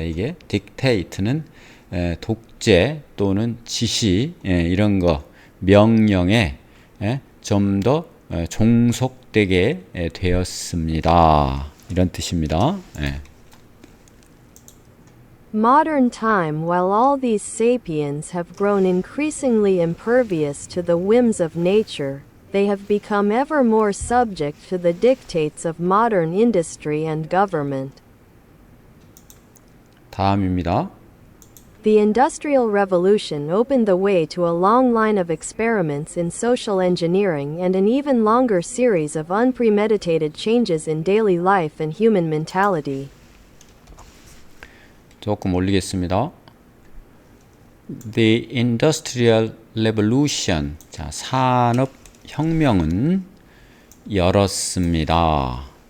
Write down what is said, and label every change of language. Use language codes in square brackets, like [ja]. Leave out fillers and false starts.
[ko] 이게 dictate는 독재 또는 지시, 이런 거, 명령에 좀 더 종속되게 되었습니다. 이런 뜻입니다. [en] Modern time, while all these sapiens have grown increasingly impervious to the whims of nature, they have become ever more subject to the dictates of modern industry and government. [ko] 다음입니다. [en] The Industrial Revolution opened the way to a long line of experiments in social engineering and an even longer series of unpremeditated changes in daily life and human mentality. [ko] 조금 올리겠습니다. [en] The Industrial Revolution, [ko] 자, 산업혁명은 열었습니다.